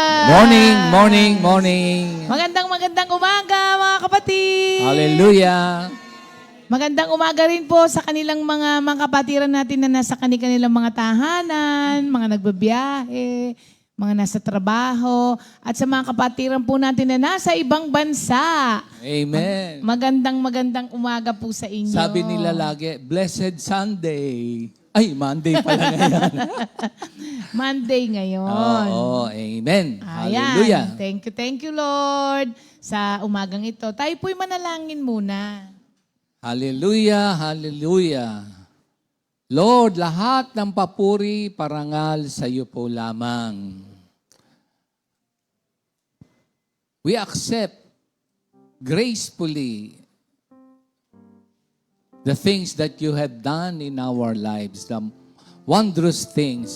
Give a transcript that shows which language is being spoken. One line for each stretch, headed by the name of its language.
English: Morning, morning, morning.
Filipino: Magandang umaga, mga kapatid! Hallelujah. Magandang umaga rin po sa kanilang mga kapatiran natin na nasa kanilang mga tahanan, mga nagbabiyahe, mga nasa trabaho, at sa mga kapatiran po natin na nasa ibang bansa. Amen. Magandang umaga po sa inyo. Sabi nila lagi,
English: Blessed Sunday.
Filipino: Ay, Monday pala ngayon. Monday ngayon. Oo, amen. Ayan. Hallelujah.
English: Thank you, Lord,
Filipino: sa umagang ito. Tayo po'y manalangin muna. Hallelujah, hallelujah. Lord, lahat ng papuri, parangal sa iyo po lamang.
English: We accept gracefully the things that you have done in our lives, the wondrous things.